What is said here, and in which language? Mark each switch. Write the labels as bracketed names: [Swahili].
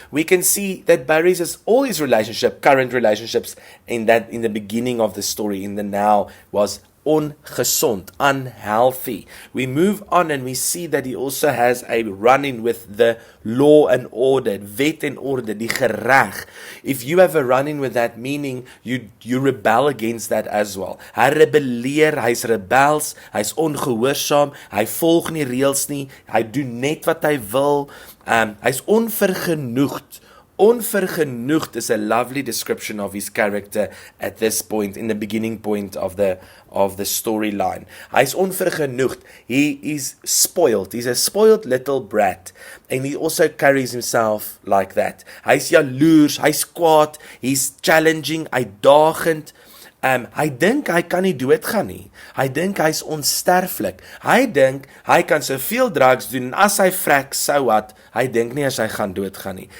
[English] We can see that Barries is all his current relationships in the beginning of the story, in the now, was ongesond, unhealthy. We move on and we see that he also has a run-in with the law and order, [Afrikaans] wet en orde, die gereg. [English] If you have a run-in with that, meaning you rebel against that as well. [Afrikaans] Hy rebelleer, hy's rebels, hy's ongehoorsaam, hy volg nie reëls nie, hy doen net wat hy wil, hy's onvergenoegd. [English] Unvergenoegd is a lovely description of his character at this point, in the beginning point of the storyline. [Afrikaans] Hy's onvergenoegd. [English] He is spoiled. He's a spoiled little brat. And he also carries himself like that. [Afrikaans] Hy's jaloers, hy's kwaad, [English] he's challenging, [Afrikaans] uitdagend. Hy dink hy kan nie doodgaan nie. Hy dink hy's onsterflik. Hy dink hy kan soveel drugs doen, en as hy vrek, so wat, hy dink nie as hy gaan doodgaan nie.